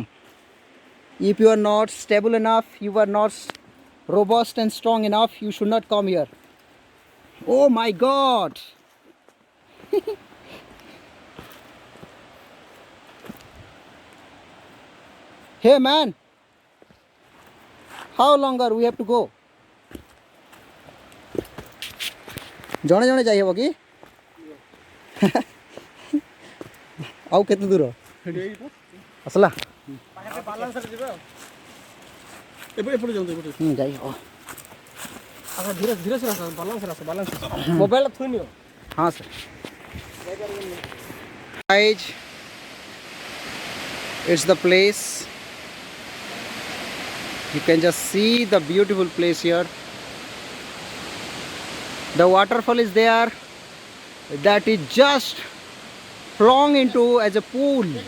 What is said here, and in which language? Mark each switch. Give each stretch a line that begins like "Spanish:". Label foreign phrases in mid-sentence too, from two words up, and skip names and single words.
English: If you are not stable enough, you are not robust and strong enough, you should not come here. Oh my God. Hey man, how longer we have to go?
Odia: ଜଣେ ଜଣେ ଯାଇ ହେବ କି? ଆଉ କେତେ ଦୂର ଆସିଲା? ଏପଟେ ଯାଉନ୍ତୁ ଏପଟେ। ଯାଇ ହେବ। ଆଚ୍ଛା ଧୀରେ ଧୀରେ ସେ ଆସ ବାଲାନ୍ସ ମୋବାଇଲ ଥୋଇ ନିଅ।
Hindi: हाँ सर।
English: Guys, it's the place. You can just see the beautiful place here. The waterfall is there. That is just flowing into as a pool.